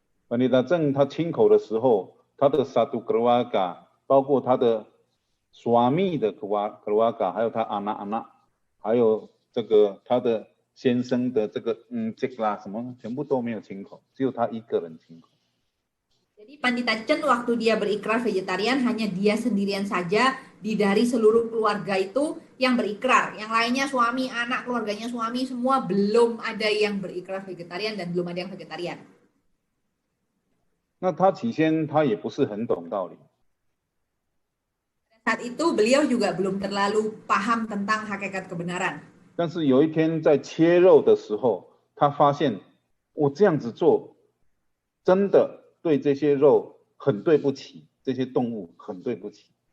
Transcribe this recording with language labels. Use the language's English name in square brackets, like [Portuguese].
[Chinese] Pandita Cheng 他亲口的时候，他的 [Indonesian] satu keluarga， [Chinese] 包括他的 suami 的 keluarga， 还有他 anak-anak， 还有这个他的 先生的这个这个啦什么全部都没有亲口，只有他一个人亲口。 [Indonesian] Jadi Pandita Cheng waktu dia berikrar vegetarian hanya dia sendirian saja dari seluruh keluarga itu yang berikrar. Yang lainnya suami, anak, keluarganya suami semua belum ada yang berikrar vegetarian dan belum ada yang vegetarian. [Chinese] 那他起先他也不是很懂道理。 [Indonesian] Saat itu beliau juga belum terlalu paham tentang hakikat kebenaran. [Chinese] 但是有一天在切肉的时候，他发现我这样子做，真的对这些肉很对不起，这些动物很对不起。